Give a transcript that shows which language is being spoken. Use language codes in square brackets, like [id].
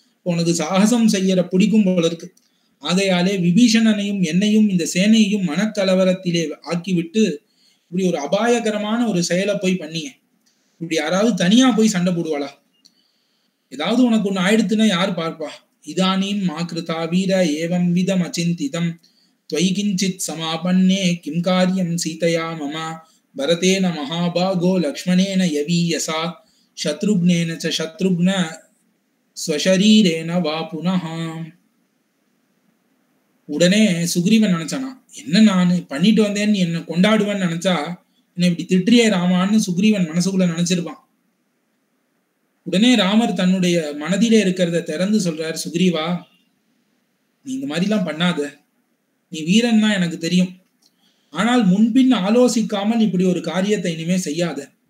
[ta] உனக்கு சாகசம் செய்யற பிடிக்கும் போல இருக்கு. ஆகையாலே விபீஷணனையும் என்னையும் இந்த சேனையையும் மனக்கலவரத்திலே ஆக்கிவிட்டு இப்படி ஒரு அபாயகரமான ஒரு செயலை போய் பண்ணிய. இப்படி யாராவது தனியா போய் சண்டை போடுவாளா? ஏதாவது உனக்கு ஒண்ணு ஆயிடுத்துன்னா யார் பார்ப்பா? [sa] இதானீம் மாக்ருதா வீர ஏவம் விதம் அச்சிந்திதம் त्वयि किञ्चित् समापन्ने किं कार्यं सीतया मम भरतेन महाभागो लक्ष्मणेन यवीयसा शत्रुघ्नेन च शत्रुघ्न स्वशरीरेण वा पुनः. [ta] உடனே சுக்ரீவன் நினைச்சானா, என்ன நான் பண்ணிட்டு வந்தேன்னு என்ன கொண்டாடுவேன்னு நினைச்சா என்ன இப்படி திட்டியே ராமான்னு சுக்ரீவன் மனசுக்குள்ள நினைச்சிருப்பான். உடனே ராமர் தன்னுடைய மனதிலே இருக்கிறத திறந்து சொல்றார், சுக்ரீவா நீ இந்த மாதிரி எல்லாம் பண்ணாத, நீ வீரன் தான் எனக்கு தெரியும், ஆனால் முன்பின் ஆலோசிக்காமல் இப்படி ஒரு காரியத்தை இனிமே செய்யாத.